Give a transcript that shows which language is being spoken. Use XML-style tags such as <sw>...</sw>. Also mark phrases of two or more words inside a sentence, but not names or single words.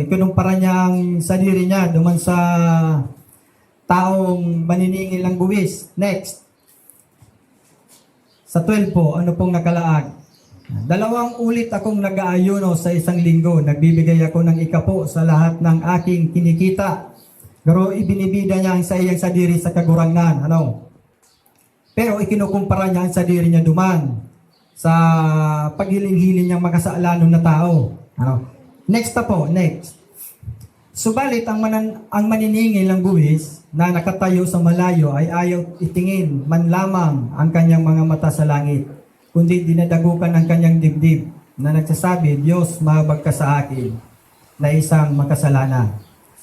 <tl>Ikinumpara niya ang sarili niya duman sa taong maniningil ng buwis. Next. Sa 12 po, ano pong nakalaag? 2 ulit akong nag-aayuno sa isang linggo. Nagbibigay ako ng ikapo sa lahat ng aking kinikita. Pero ibinibida niya ang sa</tl> <bik>iyang sadiri sa kagurangnan.</bik> <tl>Pero ikinukumpara niya ang</tl> <bik>sadiri niya duman</bik> <tl>sa paghiling-hiling niyang makasalanon na tao. Next na po, next. Subalit, ang maniningil ng buwis na nakatayo sa malayo ay ayaw itingin man lamang ang kanyang mga mata sa langit, kundi dinadagukan ang kanyang dibdib na nagsasabi, Diyos, mahabag ka sa akin na isang makasalanan.</tl>